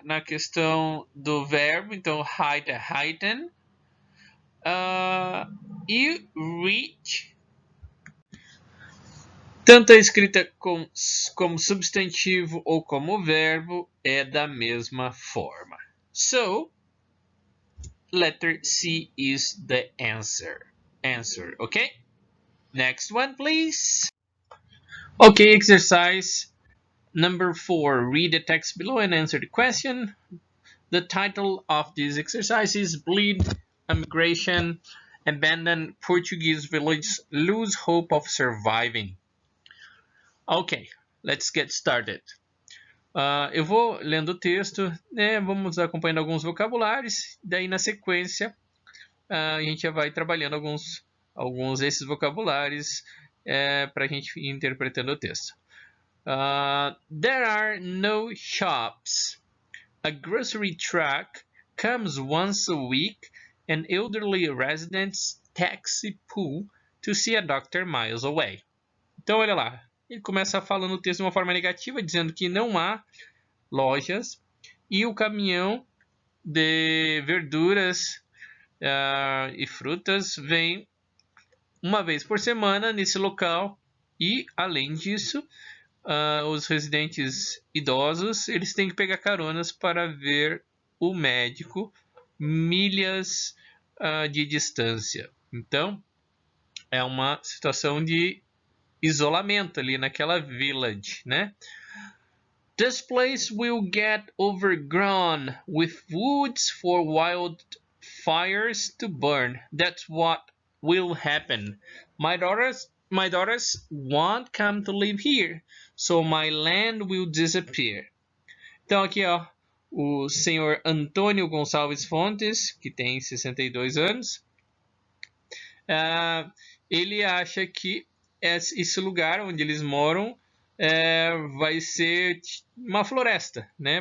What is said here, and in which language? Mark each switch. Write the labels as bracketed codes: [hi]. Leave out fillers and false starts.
[pt] Na questão do verbo, então height é heighten. E reach, tanto a escrita como substantivo ou como verbo, é da mesma forma. [en] So, letter C is the answer. Okay? Next one, please. Okay, exercise number 4. Read the text below and answer the question. The title of this exercise is Bleed, Immigration, Abandoned Portuguese Villages Lose Hope of Surviving. Ok, let's get started. [pt] Eu vou lendo o texto, né, vamos acompanhando alguns vocabulários, daí na sequência a gente já vai trabalhando alguns desses vocabulários para a gente ir interpretando o texto. [en] There are no shops. A grocery truck comes once a week, and elderly residents taxi pool to see a doctor miles away. [pt] Então, olha lá. ele começa falando o texto de uma forma negativa, dizendo que não há lojas e o caminhão de verduras e frutas vem uma vez por semana nesse local e, além disso, os residentes idosos eles têm que pegar caronas para ver o médico milhas de distância. Então, é uma situação de isolamento ali naquela village, né? [en] This place will get overgrown with woods for wildfires to burn. That's what will happen. My daughters won't come to live here, so my land will disappear. [pt] Então aqui, ó, o senhor Antônio Gonçalves Fontes, que tem 62 anos, ele acha que esse lugar onde eles moram vai ser uma floresta, né?